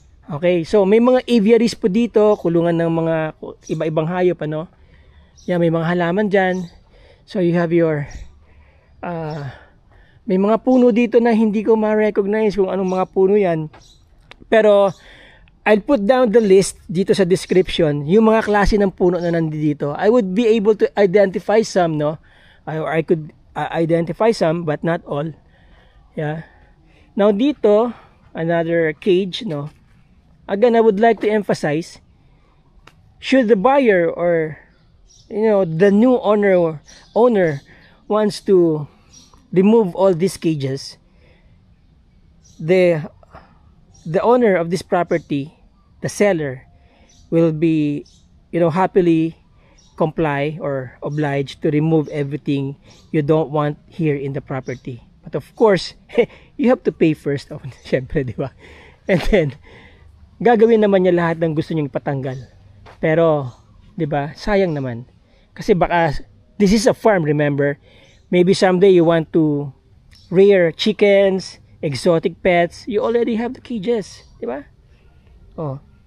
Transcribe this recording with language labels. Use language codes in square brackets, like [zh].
[tl] Okay, so may mga aviaries po dito, kulungan ng mga iba-ibang hayop, ano? Yan, may mga halaman dyan. [en] So you have your [tl] may mga puno dito na hindi ko ma-recognize kung anong mga puno yan. Pero [en] I'll put down the list [tl] dito sa description, yung mga klase ng puno na nandito. [en] I would be able to identify some, no? Or I could identify some, but not all. Yeah. Now dito, another cage, no? Again, I would like to emphasize, should the buyer or the new owner wants to remove all these cages, the owner of this property, the seller, will be happily comply or obliged to remove everything you don't want here in the property. But of course, you have to pay first. [tl] Syempre, di ba? And then, gagawin naman niya lahat ng gusto niyang patanggal. Pero, di ba? Sayang naman. Kasi baka, [en] this is a farm, remember? Maybe someday you want to rear chickens, exotic pets. You already have the cages. Di ba? Oh.